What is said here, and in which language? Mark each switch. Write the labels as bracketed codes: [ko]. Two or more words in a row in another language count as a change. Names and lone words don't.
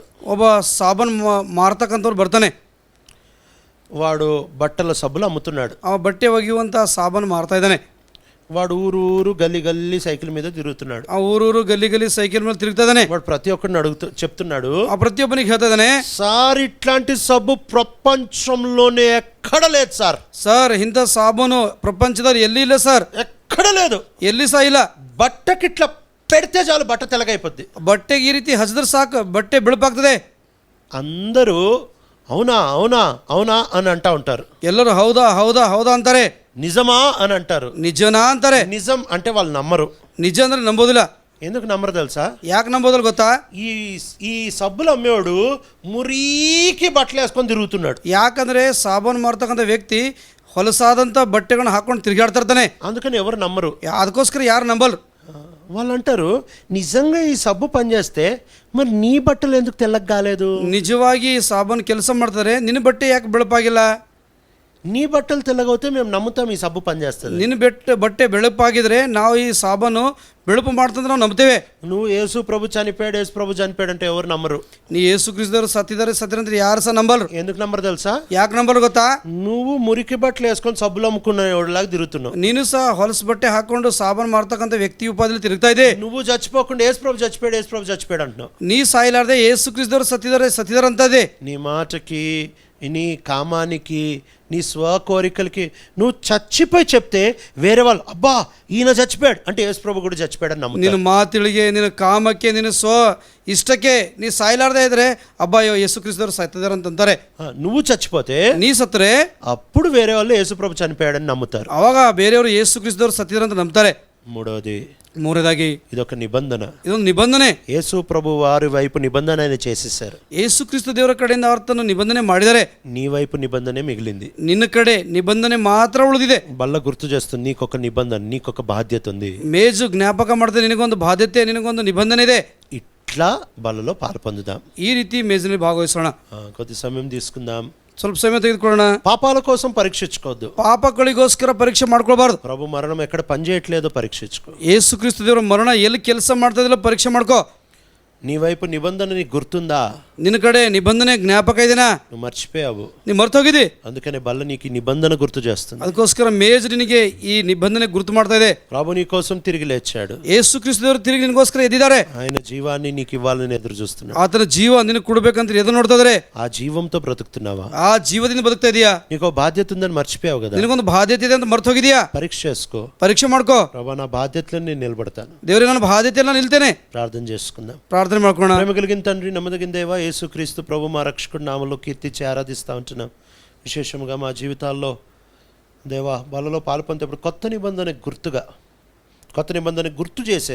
[kn] ಒಬ್ಬ ಸಾಬನ್ ಮಾರ್ತಕ್ಕಂಥವ್ರು ಬರ್ತಾನೆ. [te] వాడు బట్టల సబ్బులు అమ్ముతున్నాడు, [kn] ಆ ಬಟ್ಟೆ ಒಗೆಯುವಂಥ ಸಾಬನ್ ಮಾರ್ತಾ ಇದ್ದಾನೆ. [te] వాడు ఊరు గల్లీ సైకిల్ మీద తిరుగుతున్నాడు. [kn] ಆ ಊರೂರು ಗಲ್ಲಿ ಸೈಕಲ್ ಮೇಲೆ తిరుగుతా ಇದ್ದಾನೆ. [te] వాడు ప్రతి ఒక్కరిని చెప్తున్నాడు, [kn] ಆ ಪ್ರತಿಯೊಬ್ಬನಿಗೆ ಹೇಳ್ತಾ ಇದ್ದಾನೆ, [te] సార్ ఇట్లాంటి సబ్బు ప్రపంచంలోనే ఎక్కడ లేదు సార్. [kn] ಸರ್ ಇಂಥ ಸಾಬೂನು ಪ್ರಪಂಚದಲ್ಲಿ ಎಲ್ಲಿ ಇಲ್ಲ ಸರ್, [te] ఎక్కడ లేదు, [kn] ಎಲ್ಲಿ ಸಹ ಇಲ್ಲ. [te] బట్టకి ఇట్లా పెడితే చాలు బట్ట తెల్లగైపోద్ది. [kn] ಬಟ್ಟೆಗೆ ಈ ರೀತಿ ಹಚ್ಚಿದ್ರೆ ಸಾಕು, ಬಟ್ಟೆ ಬಿಳುಪಾಗ್ತದೆ. [te] అందరూ అవునా అవునా అవునా అని అంటా ఉంటారు. [kn] ಎಲ್ಲರೂ ಹೌದಾ ಹೌದಾ ಹೌದಾ ಅಂತಾರೆ. [te] నిజమా అని అంటారు. [kn] ನಿಜನಾ ಅಂತಾರೆ. [te] నిజం అంటే వాళ్ళు నమ్మరు. [kn] ನಿಜ ಅಂದ್ರೆ ನಂಬೋದಿಲ್ಲ. [te] ఎందుకు నమ్మరు తెలుసా? [kn] ಯಾಕೆ ನಂಬೋದಿಲ್ಲ ಗೊತ್ತಾ? [te] ఈ సబ్బులు అమ్మేవాడు మురికి బట్టలు వేసుకొని తిరుగుతున్నాడు. [kn] ಯಾಕಂದ್ರೆ ಸಾಬೂನು ಮಾರ್ತಕ್ಕಂಥ ವ್ಯಕ್ತಿ ಹೊಲಸಾದಂಥ ಬಟ್ಟೆಗಳನ್ನ ಹಾಕೊಂಡು ತಿರುಗಾಡ್ತಾ ಇರ್ತಾನೆ. [te] అందుకని ఎవరు నమ్మరు. [kn] ಅದಕ್ಕೋಸ್ಕರ ಯಾರು ನಂಬಲ್ರು? [te] వాళ్ళు అంటారు, నిజంగా ఈ సబ్బు పనిచేస్తే మరి నీ బట్టలు ఎందుకు తెల్లగా కాలేదు? [kn] ನಿಜವಾಗಿ ಸಾಬೂನು ಕೆಲಸ ಮಾಡ್ತಾರೆ, ನಿನ್ನ ಬಟ್ಟೆ ಯಾಕೆ ಬೆಳಪಾಗಿಲ್ಲ? [te] నీ బట్టలు తెల్లగవుతే మేము నమ్ముతాం ఈ సబ్బు పనిచేస్తుంది. [kn] ನಿನ್ನ ಬಟ್ಟೆ ಬೆಳಪಾಗಿದ್ರೆ ನಾವು ಈ ಸಾಬೂನು ಬೆಳಪು ಮಾಡ್ತಂದ್ರೆ ನಾವು ನಂಬ್ತೇವೆ. [te] నువ్వు యేసు ప్రభు చనిపోయాడు అంటే ఎవరు నమ్మరు. [kn] ನೀ ಯೇಸು ಕ್ರಿಸ್ತರು ಸತ್ತಿದ್ದಾರೆ ಅಂದ್ರೆ ಯಾರು ಸಹ ನಂಬಲ್ರು. [te] ఎందుకు నమ్మరు తెలుసా? [kn] ಯಾಕೆ ನಂಬಲ್ ಗೊತ್ತಾ? [te] నువ్వు మురికి బట్టలు వేసుకొని సబ్బులు అమ్ముకునేలాగా తిరుగుతున్నావు. [kn] ನೀನು ಸಹ ಹೊಲಸು ಬಟ್ಟೆ ಹಾಕೊಂಡು ಸಾಬೂನು ಮಾರ್ತಕ್ಕಂಥ వ్యక్తి ಉಪಾಧಿಯಲ್ಲಿ ತಿರುಗ್ತಾ ಇದೆ. [te] నువ్వు చచ్చిపోకుండా యేసు ప్రభు చచ్చిపోయాడు అంటున్నావు. [kn] ನೀ ಸಾಯಲಾರ್ದೆ ಯೇಸು ಕ್ರಿಸ್ತರು ಸತ್ತಿದ್ದಾರೆ ಅಂತ ಇದೆ. [te] నీ మాటకి, నీ కామానికి, నీ స్వకోరికలకి నువ్వు చచ్చిపోయి చెప్తే వేరే వాళ్ళు అబ్బా ఈయన చచ్చిపోయాడు అంటే యేసు ప్రభు కూడా చచ్చిపోయాడని నమ్ముతారు. [kn] ನಿನ್ನ ಮಾತಿಳಿಗೆ, ನಿನ್ನ ಕಾಮಕ್ಕೆ, ನಿನ್ನ ಸ್ವ ಇಷ್ಟಕ್ಕೆ ನೀ ಸಾಯಲಾರ್ದೆ ಇದ್ರೆ ಅಬ್ಬಾಯೋ ಯೇಸು ಕ್ರಿಸ್ತರು ಸತ್ತಿದ್ದಾರೆ ಅಂತಾರೆ. [te] నువ్వు చచ్చిపోతే, [kn] ನೀ ಸತ್ತರೆ [te] అప్పుడు వేరే వాళ్ళు యేసు ప్రభు చనిపోయాడని నమ్ముతారు. [kn] ಅವಾಗ ಬೇರೆಯವರು ಯೇಸು ಕ್ರಿಸ್ತರು ಸತ್ತಿದ್ದಾರೆ ಅಂತ ನಂಬ್ತಾರೆ. ಮೂರನೇದಾಗಿ [te] ఇదొక నిబంధన, [kn] ಇದೊಂದು ನಿಬಂಧನೆ. [te] యేసు ప్రభు వారి వైపు నిబంధన ఆయన చేసేసారు. [kn] ಯೇಸು ಕ್ರಿಸ್ತ ದೇವರ ಕಡೆಯಿಂದ ಆತನು ನಿಬಂಧನೆ ಮಾಡಿದ್ದಾರೆ. [te] నీ వైపు నిబంధనే మిగిలింది, [kn] ನಿನ್ನ ಕಡೆ ನಿಬಂಧನೆ ಮಾತ್ರ ಉಳಿದಿದೆ. [te] బల్ల గుర్తు చేస్తుంది, నీకొక నిబంధన, నీకొక బాధ్యత ఉంది. [kn] ಮೇಜು ಜ್ಞಾಪಕ ಮಾಡ್ತಾ ನಿನಗೊಂದು ಬಾಧ್ಯತೆ, ನಿನಗೊಂದು ನಿಬಂಧನೆ ಇದೆ. [te] ఇట్లా బల్లలో పాలు పొందుదాం. [kn] ಈ ರೀತಿ ಮೇಜಿನಲ್ಲಿ ಭಾಗವಹಿಸೋಣ. [te] కొద్ది సమయం తీసుకుందాం. [kn] ಸ್ವಲ್ಪ ಸಮಯ ತೆಗೆದುಕೊಳ್ಳೋಣ. [te] పాపాల కోసం పరీక్షించుకోవద్దు, [kn] ಪಾಪಗಳಿಗೋಸ್ಕರ ಪರೀಕ್ಷೆ ಮಾಡ್ಕೊಳ್ಬಾರ್ದು. [te] ప్రభు మరణం ఎక్కడ పని చేయట్లేదో పరీక్షించుకో. [kn] ಯೇಸು ಕ್ರಿಸ್ತ ದೇವರ ಮರಣ ಎಲ್ಲಿ ಕೆಲಸ ಮಾಡ್ತಾ ಇದಿಲ್ಲ ಪರೀಕ್ಷೆ ಮಾಡ್ಕೋ. [te] నీ వైపు నిబంధన నీకు గుర్తుందా? [kn] ನಿನ್ನ ಕಡೆ ನಿಬಂಧನೆ ಜ್ಞಾಪಕ ಇದೆನಾ? [te] నువ్వు మర్చిపోయావు, [kn] ನೀ ಮರ್ತೋಗಿದ್ದಿ. [te] అందుకనే బల్ల నీకు ఈ నిబంధన గుర్తు చేస్తుంది. [kn] ಅದಕ್ಕೋಸ್ಕರ ಮೇಜ್ ನಿನಗೆ ಈ ನಿಬಂಧನೆ ಗುರುತು ಮಾಡ್ತಾ ಇದೆ. [te] ప్రభు నీ కోసం తిరిగి లేచాడు. [kn] ಯೇಸು ಕ್ರಿಸ್ತ ದೇವರು ತಿರುಗಿ ನಿನಗೋಸ್ಕರ ಎದ್ದಿದ್ದಾರೆ. [te] ఆయన జీవాన్ని నీకు ఇవ్వాలని ఎదురు చూస్తున్నాడు. [kn] ಆತನ ಜೀವ ನಿನಗೆ ಕೊಡ್ಬೇಕಂತ ಎದುರು ನೋಡ್ತಾ ಇದಾರೆ. [te] ఆ జీవంతో బ్రతుకుతున్నావా? [kn] ಆ ಜೀವದಿಂದ ಬದುಕ್ತಾ ಇದೀಯಾ? [te] నీకు బాధ్యత ఉందని మర్చిపోయావు కదా. [kn] ನಿನಗೊಂದು ಬಾಧ್ಯತೆ ಇದೆ ಅಂತ ಮರ್ತು ಹೋಗಿದ್ಯಾ? [te] పరీక్ష చేసుకో, [kn] ಪರೀಕ್ಷೆ ಮಾಡ್ಕೋ. [te] ప్రభు నా బాధ్యతలను నేను నిలబడతాను. [kn] ದೇವರೇ ನನ್ನ ಬಾಧ್ಯತೆಯಲ್ಲ ನಿಲ್ತೇನೆ. [te] ప్రార్థన చేసుకుందాం. [kn] ಪ್ರಾರ್ಥನೆ ಮಾಡ್ಕೋಣ. [te] ప్రేమ కలిగిన తండ్రి, నమ్మదగిన దేవా, యేసుక్రీస్తు ప్రభు మా రక్షకుడి నామములో కీర్తించి ఆరాధిస్తూ ఉంటున్నాం. విశేషంగా మా జీవితాల్లో దేవా బలలో పాల్పొందేటప్పుడు కొత్త నిబంధనకు గుర్తు చేసేది.